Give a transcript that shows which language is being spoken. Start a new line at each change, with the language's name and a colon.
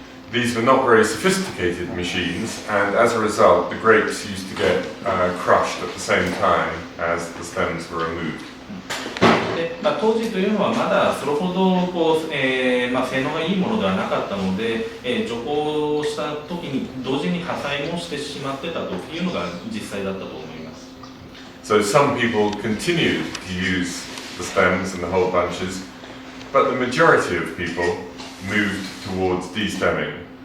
English: These were not very sophisticated machines, and as a result, the grapes used to get crushed at the same time as the stems were removed.
Japanese: で当時というのはまだそれほど性能がいいものではなかったので、除光した時に同時に破砕もしてしまってたというのが実際だったと思います。
English: So some people continued to use the stems and the whole bunches, but the majority of people moved towards destemming.